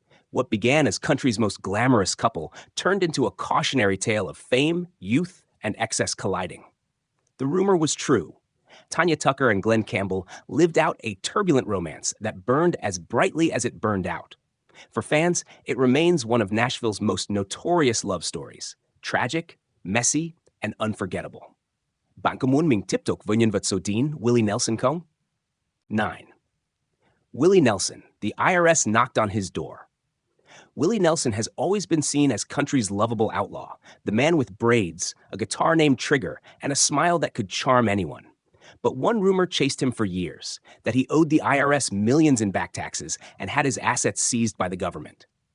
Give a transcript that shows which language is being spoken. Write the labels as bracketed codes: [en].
[en] What began as country's most glamorous couple turned into a cautionary tale of fame, youth, and excess colliding. The rumor was true. Tanya Tucker and Glenn Campbell lived out a turbulent romance that burned as brightly as it burned out. For fans, it remains one of Nashville's most notorious love stories. Tragic, messy, and unforgettable. [vi] Bạn có muốn mình tiếp tục với nhân vật số 9, Willie Nelson không? [en] 9. Willie Nelson, the IRS knocked on his door. Willie Nelson has always been seen as country's lovable outlaw, the man with braids, a guitar named Trigger, and a smile that could charm anyone. But one rumor chased him for years, that he owed the IRS millions in back taxes and had his assets seized by the government.